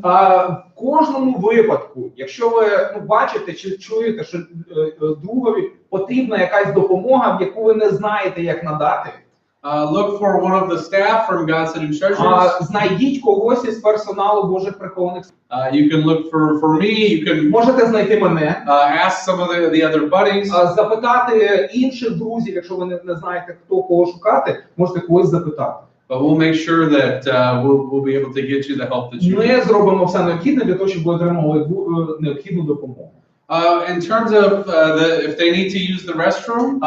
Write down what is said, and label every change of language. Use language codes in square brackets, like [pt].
[uk] В кожному випадку, якщо ви бачите чи чуєте, що другові потрібна якась допомога, в яку ви не знаєте, як надати, [en] look for one of the staff from God City Treasures. [uk] Знайдіть когось із персоналу Божих прихованих. [en] You can look for me. You can [uk] можете знайти мене. [en] Ask some of the other buddies. [uk] Запитати інших друзів, якщо ви не знаєте, хто кого шукати, можете когось запитати. [en] But we'll make sure that we'll be able to get you the help that you need. [uk] Ми зробимо все необхідне для того, щоб ви отримали необхідну допомогу. [en] In terms of if they need to use the restroom,